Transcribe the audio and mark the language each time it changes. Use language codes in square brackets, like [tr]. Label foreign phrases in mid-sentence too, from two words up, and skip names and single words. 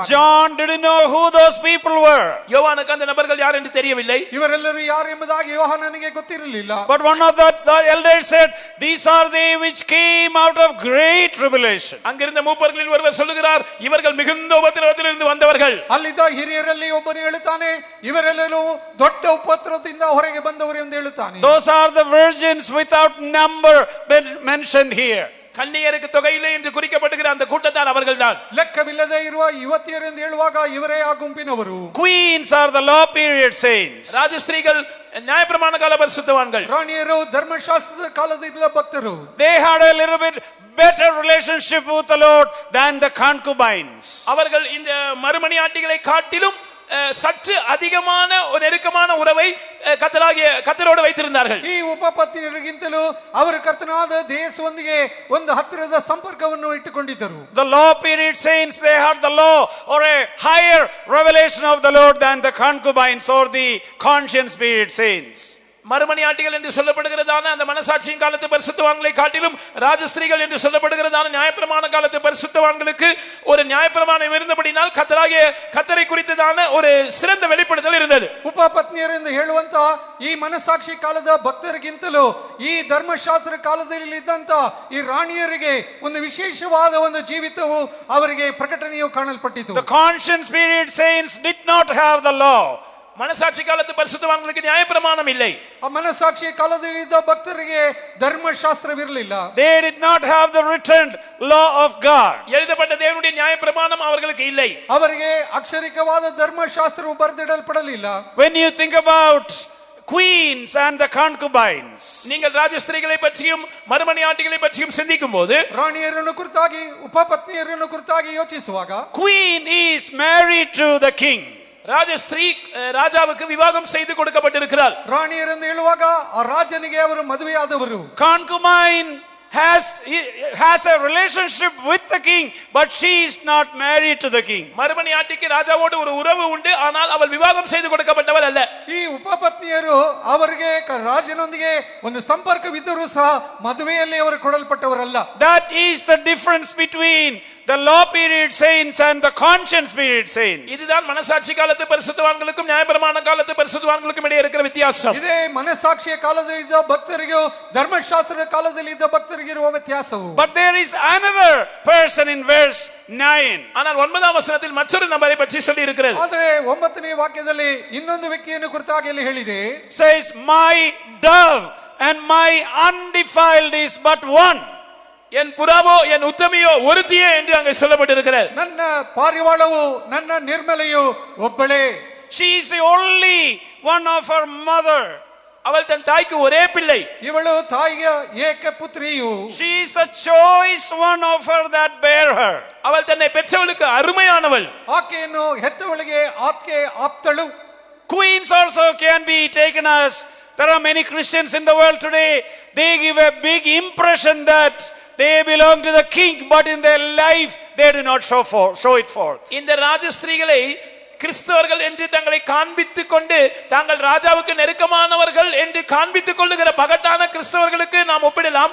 [en] John didn't know who those people were. [ta] யோவானுக்கு அந்த நபர்கள் யார் என்று தெரியவில்லை. [kn] ಇವರೆಲ್ಲರೂ ಯಾರು ಎಂಬುದಾಗಿ ಯೋಹಾನನಿಗೆ ಗೊತ್ತಿರಲಿಲ್ಲ. [en] But one of the elders said, these are they which came out of great tribulation. [ta] அங்கிருந்த மூப்பர்களில் ஒருவர் சொல்லுகிறார், இவர்கள் மிகுந்த உபத்திரவத்திலிருந்து வந்தவர்கள். [kn] ಅಲ್ಲಿದ್ದ ಹಿರಿಯರಲ್ಲಿ ಒಬ್ಬನು ಹೇಳುತ್ತಾನೆ, ಇವರೆಲ್ಲರೂ ದೊಡ್ಡ ಉಪದ್ರವದಿಂದ ಹೊರಗೆ ಬಂದವರು ಎಂದು ಹೇಳುತ್ತಾನೆ. [en] Those are the virgins without number mentioned here. [ta] கன்னியருக்கு தொகையில்லை என்று குறிக்கப்பட்டிருக்கிற அந்த கூட்டத்தார் அவர்கள்தான். [kn] ಲೆಕ್ಕವಿಲ್ಲದೆ ಇರುವ ಯುವತಿಯರು ಎಂದು ಹೇಳುವಾಗ ಇವರೇ ಆ ಗುಂಪಿನವರು. [en] Queens are the law period saints. [ta] ராஜஸ்திரீகள் நியாயப்பிரமாண கால பரிசுத்தவான்கள். [kn] ರಾಣಿಯರು ಧರ್ಮಶಾಸ್ತ್ರದ ಕಾಲದ ಭಕ್ತರು. [en] They had a little bit better relationship with the Lord than the concubines. [ta] அவர்கள் இந்த மறுமணியாட்டிகளை காட்டிலும் சற்று அதிகமான ஒரு நெருக்கமான உறவை கர்த்தரோடு வைத்திருந்தார்கள். [kn] ಈ ಉಪಪತ್ನಿಯರಿಗಿಂತಲೂ ಅವರ ಕರ್ತನಾದ ದೇಶದೊಂದಿಗೆ ಒಂದು ಹತ್ತಿರದ ಸಂಪರ್ಕವನ್ನು ಇಟ್ಟುಕೊಂಡಿದ್ದರು. [en] The law period saints, they had the law or a higher revelation of the Lord than the concubines or the conscience period saints. [ta] மறுமணியாட்டிகள் என்று சொல்லப்படுகிறதான அந்த மனசாட்சியின் காலத்து பரிசுத்தவான்களை காட்டிலும் ராஜஸ்திரீகள் என்று சொல்லப்படுகிறதான நியாயப்பிரமாண காலத்து பரிசுத்தவான்களுக்கு ஒரு நியாயப்பிரமாணம் இருந்தபடினால் கர்த்தரை குறித்ததான ஒரு சிறந்த வெளிப்படுத்தல் இருந்தது. [kn] ಉಪಪತ್ನಿಯರು ಎಂದು ಹೇಳುವಂತ ಈ ಮನಸಾಕ್ಷಿ ಕಾಲದ ಭಕ್ತರಿಗಿಂತಲೂ ಈ ಧರ್ಮಶಾಸ್ತ್ರ ಕಾಲದಲ್ಲಿ ಇದ್ದಂತ ಈ ರಾಣಿಯರಿಗೆ ಒಂದು ವಿಶೇಷವಾದ ಒಂದು ಜೀವಿತವು ಅವರಿಗೆ ಪ್ರಕಟಣೆಯು ಕಾಣಲ್ಪಟ್ಟಿತು. [en] The conscience period saints did not have the law. [ta] மனசாட்சி காலத்து பரிசுத்தவான்களுக்கு நியாயப்பிரமாணம் இல்லை. [kn] ಆ ಮನಸಾಕ್ಷಿ ಕಾಲದಲ್ಲಿ ಇದ್ದ ಭಕ್ತರಿಗೆ ಧರ್ಮಶಾಸ್ತ್ರವಿರಲಿಲ್ಲ. [en] They did not have the written law of God. [ta] எழுதப்பட்ட தேவனுடைய நியாயப்பிரமாணம் அவர்களுக்கு இல்லை. [kn] ಅವರಿಗೆ ಅಕ್ಷರಿಕವಾದ ಧರ್ಮಶಾಸ್ತ್ರವು ಬರೆದಿಡಲ್ಪಡಲಿಲ್ಲ. [en] When you think about queens and the concubines, [ta] நீங்கள் ராஜஸ்திரீகளை பற்றியும் மறுமணியாட்டிகளை பற்றியும் சிந்திக்கும் போது [kn] ರಾಣಿಯರನ್ನು ಕುರಿತಾಗಿ ಉಪಪತ್ನಿಯರನ್ನು ಕುರಿತಾಗಿ ಯೋಚಿಸುವಾಗ [en] queen is married to the king. [ta] ராஜஸ்திரீ ராஜாவுக்கு விவாகம் செய்து கொடுக்கப்பட்டிருக்கிறார். [kn] ರಾಣಿಯರೆಂದು ಹೇಳುವಾಗ ಆ ರಾಜನಿಗೆ ಅವರು ಮದುವೆಯಾದವರು. [en] Concubine has a relationship with the king, but she is not married to the king. [ta] மறுமணியாட்டிக்கு ராஜாவோடு ஒரு உறவு உண்டு, ஆனால் அவள் விவாகம் செய்து கொடுக்கப்பட்டவள் அல்ல. [kn] ಈ ಉಪಪತ್ನಿಯರು ಅವರಿಗೆ ರಾಜನೊಂದಿಗೆ ಒಂದು ಸಂಪರ್ಕವಿದ್ದರೂ ಸಹ ಮದುವೆಯಲ್ಲಿ ಅವರು ಕೊಡಲ್ಪಟ್ಟವರಲ್ಲ. [en] That is the difference between the law period saints and the conscience period saints. [ta] இதுதான் மனசாட்சி காலத்து பரிசுத்தவான்களுக்கும் நியாயப்பிரமாண காலத்து பரிசுத்தவான்களுக்கும் இடையே இருக்கிற வித்தியாசம். [kn] ಇದೇ ಮನಸಾಕ್ಷಿಯ ಕಾಲದಲ್ಲಿ ಇದ್ದ ಭಕ್ತರಿಗೂ ಧರ್ಮಶಾಸ್ತ್ರದ ಕಾಲದಲ್ಲಿ ಇದ್ದ ಭಕ್ತರಿಗೆ ಇರುವ ವ್ಯತ್ಯಾಸವು. [en] But there is another person in verse 9. [ta] ஆனால் 9ஆம் வசனத்தில் மற்றொரு நபரை பற்றி சொல்லி இருக்கிறது. [kn] ಆದರೆ 9ನೇ ವಾಕ್ಯದಲ್ಲಿ ಇನ್ನೊಂದು ವ್ಯಕ್ತಿಯನ್ನು ಕುರಿತಾಗಿ ಅಲ್ಲಿ ಹೇಳಿದೆ. [en] Says, my dove and my undefiled is but one. [ta] என் புறாவோ என் உத்தமியோ ஒருத்தியே என்று அங்கே சொல்லப்பட்டிருக்கிறது. [kn] ನನ್ನ ಪಾರಿವಾಳವು ನನ್ನ ನಿರ್ಮಲೆಯು ಒಬ್ಬಳೇ. [en] She is the only one of her mother. [ta] அவள் தன் தாய்க்கு ஒரே பிள்ளை. [kn] ಇವಳು ತಾಯಿಯ ಏಕ ಪುತ್ರಿಯು. [en] She is the choice one of her that bare her. [ta] அவள் தன்னை பெற்றவளுக்கு அருமையானவள். [kn] ಆಕೆಯನ್ನು ಹೆತ್ತವಳಿಗೆ ಆಕೆ ಆಪ್ತಳು. [en] Queens also can be taken as, there are many Christians in the world today, they give a big impression that they belong to the king, but in their life they do not show it forth. [ta] இந்த ராஜஸ்திரீகளை கிறிஸ்தவர்கள் என்று தங்களை காண்பித்துக் கொண்டு தாங்கள் ராஜாவுக்கு நெருக்கமானவர்கள் என்று காண்பித்துக் கொள்ளுகிற பகட்டான கிறிஸ்தவர்களுக்கு நாம் ஒப்பிடலாம்.